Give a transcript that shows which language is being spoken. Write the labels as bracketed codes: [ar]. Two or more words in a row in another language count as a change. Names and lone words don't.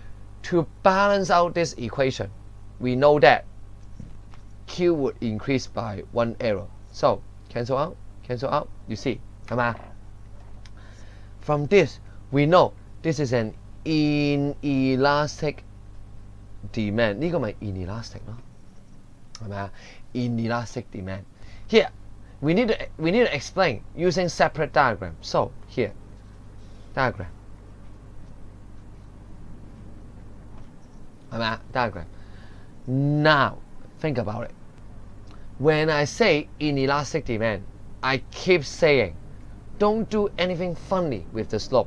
[en] To balance out this equation, we know that Q would increase by 1 arrow. So cancel out, you see, [yue] 係嘛? [en] From this, we know this is an inelastic demand. [yue] 呢個咪 inelastic 咯，係咪啊? [en] Inelastic demand. Here, we need to explain using separate diagram. So here, diagram. [yue] 係咪啊? [en] Diagram. Now, think about it. When I say inelastic demand, I keep saying, don't do anything funny with the slope.